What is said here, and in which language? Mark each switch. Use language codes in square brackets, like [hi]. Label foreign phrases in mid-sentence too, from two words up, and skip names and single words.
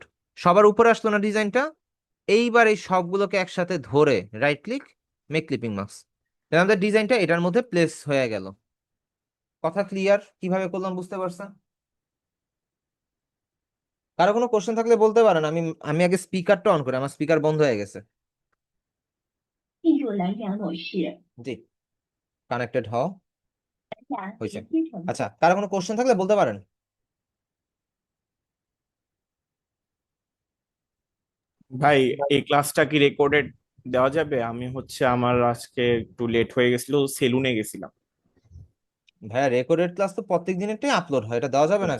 [bn] সবার উপরে আসলো না ডিজাইনটা, এইবার এই সবগুলোকে একসাথে ধরে [en] right click, make clipping mask, [bn] আমাদের ডিজাইনটা এটার মধ্যে প্লেস হয়ে গেল। কথা ক্লিয়ার কিভাবে করলাম বুঝতে পারছেন? কারো কোনো কোশ্চেন থাকলে বলতে পারেন, আমি আমি আগে স্পিকারটা অন করি, আমার স্পিকার বন্ধ হয়ে গেছে। [zh] 进入蓝牙模式， [bn] জি, কানেক্টেড হও, [zh] 蓝牙 [bn] হয়েছে। [zh] 连接成 [bn] আচ্ছা, কারো কোনো কোশ্চেন থাকলে বলতে পারেন। ভাই এই ক্লাসটা কি রেকর্ডেড দেওয়া যাবে? আমি হচ্ছে আমার আজকে একটু লেট হয়ে গেছিল, সেলুনে গেছিলাম। ভাইয়া রেকর্ডেড ক্লাস তো প্রত্যেক দিনেরটাই আপলোড হয়, এটা দেওয়া যাবে না